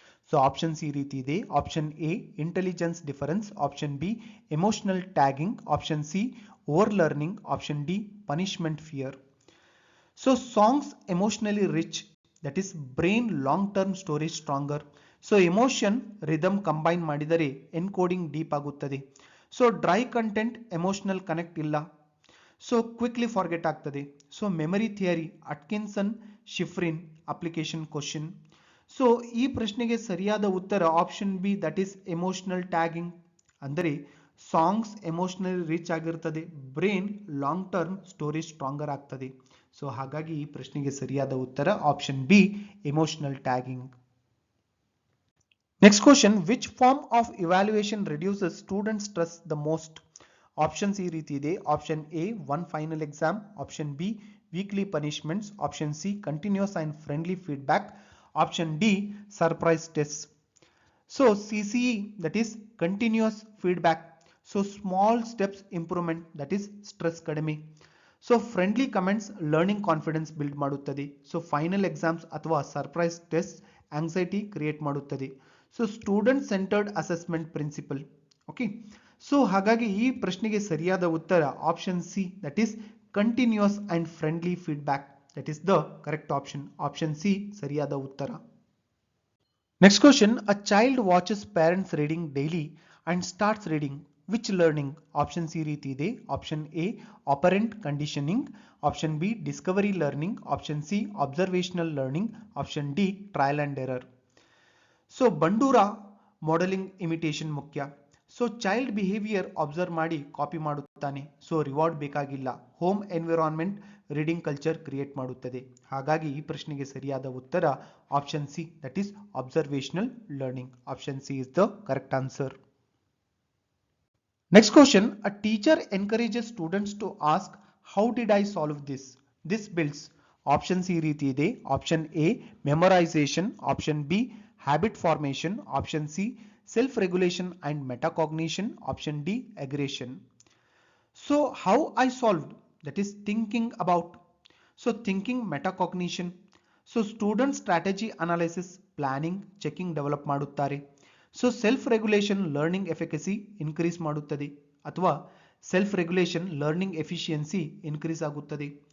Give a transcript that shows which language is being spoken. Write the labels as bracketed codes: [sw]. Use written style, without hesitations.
[en] So option C [kn] ರೀತಿ ಇದೆ. [en] Option A intelligence difference, option B emotional tagging, option C overlearning, option D punishment fear. So songs emotionally rich, that is brain long term storage stronger. So emotion rhythm combine ಮಾಡಿದರೆ encoding deep ಆಗುತ್ತದೆ. So dry content emotional connect ಇಲ್ಲ. So quickly forget ಆಗ್ತದೆ. So memory theory Atkinson Shiffrin application question. So [kn] ಈ ಪ್ರಶ್ನೆಗೆ ಸರಿಯಾದ ಉತ್ತರ [en] Option B, that is emotional tagging. ಅಂದರೆ songs emotionally rich ಆಗಿರ್ತದೆ, brain long term storage stronger ಆಗ್ತದೆ. [kn] ಸೊ ಹಾಗಾಗಿ ಈ ಪ್ರಶ್ನೆಗೆ ಸರಿಯಾದ ಉತ್ತರ [en] Option B, emotional tagging. Next question, which form of evaluation reduces student stress the most? Options [kn] ಈ ರೀತಿ ಇದೆ. [en] Option A one final exam, option B weekly punishments, option C continuous and friendly feedback, option D surprise test. So CCE, that is continuous feedback. So small steps improvement, that is stress ಕಡಿಮೆ. So friendly comments learning confidence build ಮಾಡುತ್ತದೆ. So final exams ಅಥವಾ surprise test anxiety create ಮಾಡುತ್ತದೆ. So student centred assessment principle. Okay, so [kn] ಹಾಗಾಗಿ ಈ ಪ್ರಶ್ನೆಗೆ ಸರಿಯಾದ ಉತ್ತರ [en] Option C, that is continuous and friendly feedback. That is the correct option. Option C [kn] ಸರಿಯಾದ ಉತ್ತರ. [en] Next question, a child watches parents reading daily and starts reading. Which learning? Option C [kn] ರೀತಿ ಇದೆ. [en] Option A operant conditioning, option B discovery learning, option C observational learning, option D trial and error. So Bandura modelling imitation ಮುಖ್ಯ. So child behaviour observe ಮಾಡಿ copy ಮಾಡುತ್ತಾನೆ. So reward ಬೇಕಾಗಿಲ್ಲ. Home environment reading culture create ಮಾಡುತ್ತದೆ. [kn] ಹಾಗಾಗಿ ಈ ಪ್ರಶ್ನೆಗೆ ಸರಿಯಾದ ಉತ್ತರ [en] Option C, that is observational learning. Option C is the correct answer. Next question, a teacher encourages students to ask how did I solve this? This builds. Option C [kn] ರೀತಿ ಇದೆ. [en] Option A memorisation, option B habit formation, option C self regulation and metacognition, option D aggression. So how I solved, that is thinking about. So thinking metacognition. So student strategy analysis planning checking develop ಮಾಡುತ್ತಾರೆ. So self regulation learning efficacy increase ಮಾಡುತ್ತದೆ ಅಥವಾ self regulation learning efficiency increase ಆಗುತ್ತದೆ.